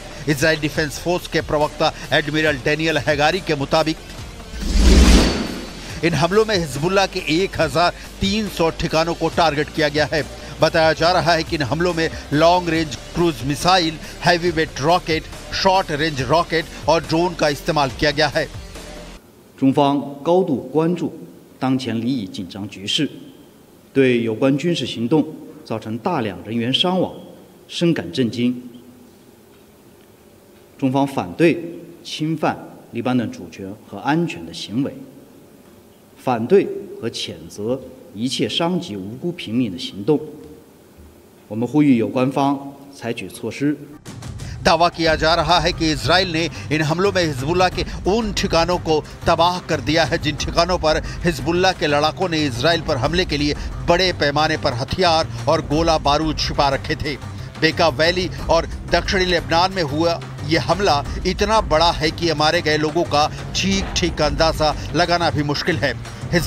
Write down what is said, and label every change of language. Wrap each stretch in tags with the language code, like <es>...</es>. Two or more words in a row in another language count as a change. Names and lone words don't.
<hi>इजराइल डिफेंस फोर्स के प्रवक्ता एडमिरल डेनियल हैगारी के मुताबिक इन हमलों में हिजबुल्ला के 1300 ठिकानों को टारगेट किया गया है। बताया जा रहा है कि इन हमलों में</hi> <en>long range cruise missile, heavy weight rocket, short range rocket</en> <hi>और ड्रोन का इस्तेमाल किया गया है।</hi> <zh>中方高度关注当前利益紧张局势，对有关军事行动造成大量人员伤亡深感震惊。中方反对侵犯黎巴嫩主权和安全的行为，反对和谴责一切伤及无辜平民的行动。我们呼吁有关方采取措施。</zh> <hi>दावा किया जा रहा है कि इजराइल ने इन हमलों में हिजबुल्ला के उन ठिकानों को तबाह कर दिया है जिन ठिकानों पर हिजबुल्ला के लड़ाकों ने इजराइल पर हमले के लिए बड़े पैमाने पर हथियार और गोला बारूद छिपा रखे थे। बेका वैली और दक्षिणी लेबनान में हुआ ये हमला इतना बड़ा है कि मारे गए लोगों का ठीक अंदाजा लगाना भी मुश्किल है।</hi>